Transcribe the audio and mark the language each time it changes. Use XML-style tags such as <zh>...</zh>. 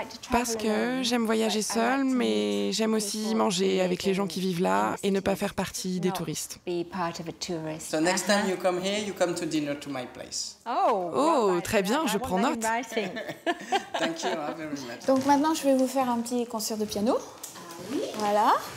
<fr>Parce que j'aime voyager seule, mais j'aime aussi manger avec les gens qui vivent là et ne pas faire partie des touristes.</fr> <en>So next time you come here, you come to dinner to my place.</en> <fr>Oh, très bien, je prends note.</fr> <en>Thank you very much.</en> <fr>Donc maintenant, je vais vous faire un petit concert de piano. Voilà.</fr>